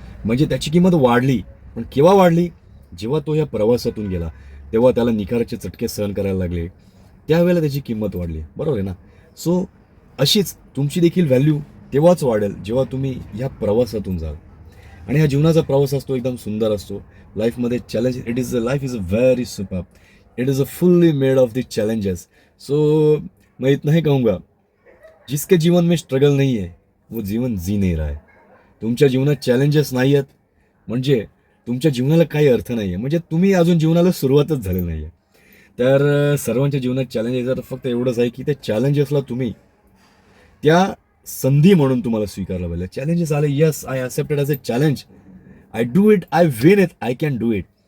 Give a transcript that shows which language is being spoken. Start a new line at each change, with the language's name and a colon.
Marathi: म्हणजे त्याची किंमत वाढली. पण केव्हा वाढली? जेव्हा तो या प्रवासातून गेला तेव्हा त्याला निखाराचे चटके सहन करायला लागले, त्यावेळेला त्याची किंमत वाढली, बरोबर आहे ना. सो अशीच तुमची देखील व्हॅल्यू तेव्हाच वाढेल जेव्हा तुम्ही ह्या प्रवासातून जाल. आणि हा जीवनाचा प्रवास असतो एकदम सुंदर असतो. लाईफमध्ये challenge
English: Life is a very super. It is a fully made of the challenges.
Hindi: सो मैं इतना ही कहूँगा, जिसके जीवन में स्ट्रगल नहीं है वो जीवन जी नहीं रहा है.
Marathi: तुमच्या जीवनात चॅलेंजेस नाही आहेत म्हणजे तुमच्या जीवनाला काही अर्थ नाही आहे, म्हणजे तुम्ही अजून जीवनाला सुरुवातच झाली नाही आहे. तर सर्वांच्या जीवनात चॅलेंजेस आहेत. फक्त एवढंच आहे की त्या चॅलेंजेसला तुम्ही त्या संधी म्हणून तुम्हाला स्वीकारलं पाहिजे. चॅलेंजेस आले,
English: Yes I accepted as a challenge, I do it, I win it, I can do it.